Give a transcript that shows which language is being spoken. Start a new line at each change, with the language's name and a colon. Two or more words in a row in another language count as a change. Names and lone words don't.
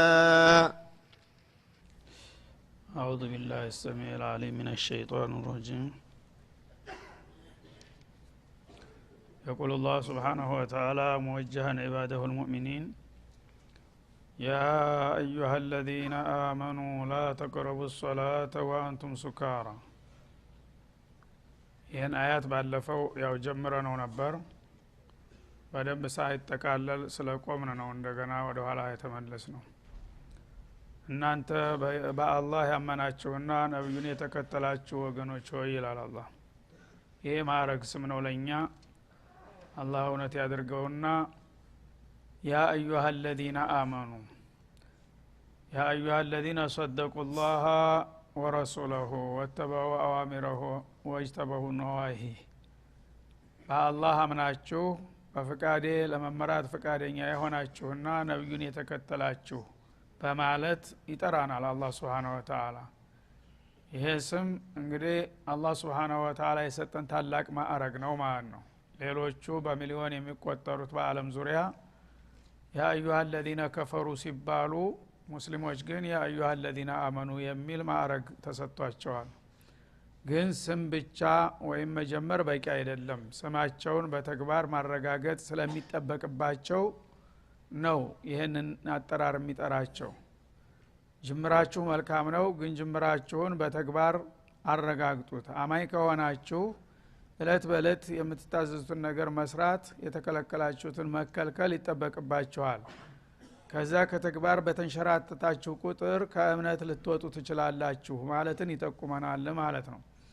Arabic: أعوذ بالله السميع العليم من الشيطان الرجيم يقول الله سبحانه وتعالى موجها عباده المؤمنين يا أيها الذين آمنوا لا تقربوا الصلاة وأنتم سكارى
Amharic: ይህን አያት ባለፈው ያው ጀምረነው ነበር በደንብ ሳይጠቃለል ስለቆምን ነው እንደገና ወደ ኋላ የተመለስ ነው እናንተ በአላህ ያመናችሁና ነብዩን የተከተላችሁ ወገኖች ሆይ ይላል አላህ ይሄ ማረግ ስም ነው ለኛ አላህ እውነት ያድርገውና
Arabic: يا أيها الذين آمنوا يا أيها الذين صدقوا الله ورسوله واتبعوا أوامره واجتنبوا
Amharic: نواهيه በአላህ አምናችሁ በፍቃዴ ለመመራት ፍቃደኛ የሆናችሁና ነብዩን የተከተላችሁ በማለት ይጠራናል አላህ
Arabic: سبحانه وتعالى
Amharic: ይሄ ስም እንግዲህ አላህ
Arabic: سبحانه وتعالى
Amharic: የሰጠን ታላቅ ማዕረግ ነው ማለት ነው ሌሎቹ በሚሊዮን የሚቆጠሩት በአለም ዙሪያ
Arabic: يا أيها الذين كفروا
Amharic: ሲባሉ ሙስሊሞች ግን
Arabic: يا أيها الذين آمنوا
Amharic: የሚል ማዕረግ ተሰጥቷቸዋል ግን ስም ብቻ ወይም መጀመር በቂ አይደለም ስማቸውን በተግባር ማረጋገጥ ስለሚጠበቅባቸው ነው ይሄንን አጠራር የሚጠራቸው ጅምራችሁ መልካም ነው ግን ጅምራችሁን በተግባር አረጋግጡት አማኝ ከሆናችሁ እለት በእለት የምትታዘዙትን ነገር መስራት የተከለከላችሁትን መከልከል ይጠበቅባችኋል ከዛ ከተግባር በተንሸራተታችሁ ቁጥር ከእምነት ልትወጡ ትችላላችሁ ማለትን ይጠቁመናል ማለት ነው